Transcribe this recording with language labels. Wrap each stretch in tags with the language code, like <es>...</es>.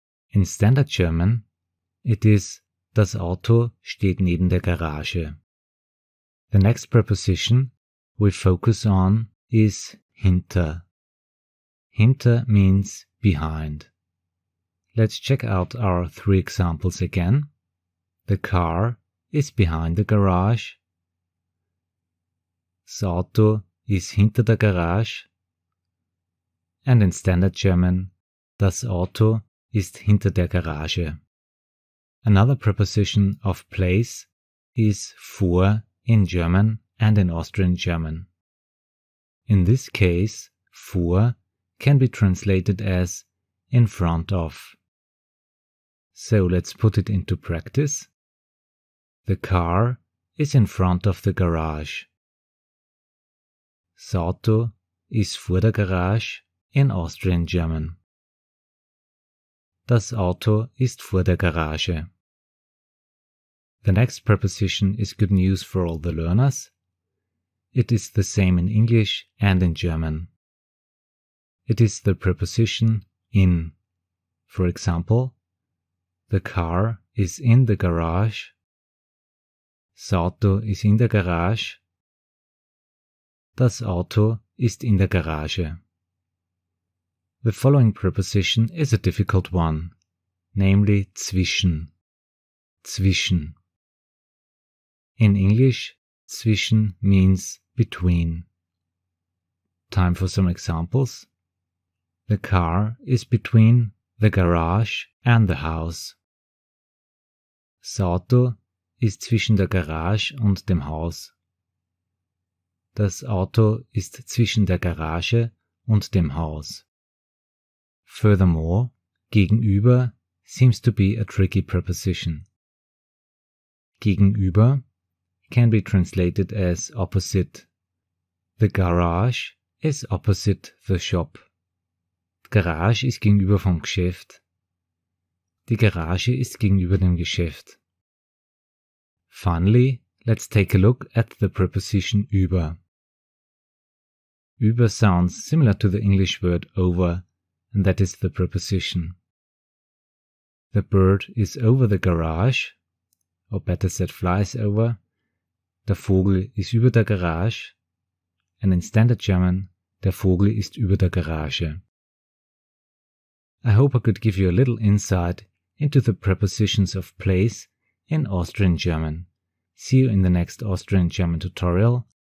<en>In Standard German, it is</en> <de>das Auto steht neben der Garage.</de> <en>The next preposition we focus on is hinter. Hinter means behind. Let's check out our three examples again. The car is behind the garage.</en> <de>Das Auto ist hinter der Garage.</de> <en>And in Standard German,</en> <de>das Auto ist hinter der Garage.</de> <en>Another preposition of place is vor in German and in Austrian German. In this case, vor can be translated as in front of. So let's put it into practice. The car is in front of the garage.</en> <de>Das Auto ist vor der Garage</de> <en>in Austrian German.</en> <de>Das Auto ist vor der Garage.</de> <en>The next preposition is good news for all the learners. It is the same in English and in German. It is the preposition in. For example, the car is in the garage.</en> <de>Das Auto ist in der Garage. Das Auto ist in der Garage.</de> <en>The following preposition is a difficult one, namely zwischen. Zwischen. In English, zwischen means between. Time for some examples. The car is between the garage and the house.</en> <de>Das Auto ist zwischen der Garage und dem Haus. Das Auto ist zwischen der Garage und dem Haus.</de> <en>Furthermore, gegenüber seems to be a tricky preposition. Gegenüber can be translated as opposite. The garage is opposite the shop.</en> <de>Die Garage ist gegenüber vom Geschäft. Die Garage ist gegenüber dem Geschäft.</de> <en>Finally, let's take a look at the preposition über. Über sounds similar to the English word over, and that is the preposition. The bird is over the garage, or better said flies over.</en> <de>Der Vogel ist über der Garage,</de> <en>and in Standard German,</en> <de>der Vogel ist über der Garage.</de> <en>I hope I could give you a little insight into the prepositions of place in Austrian German. See you in the next Austrian German tutorial.</en>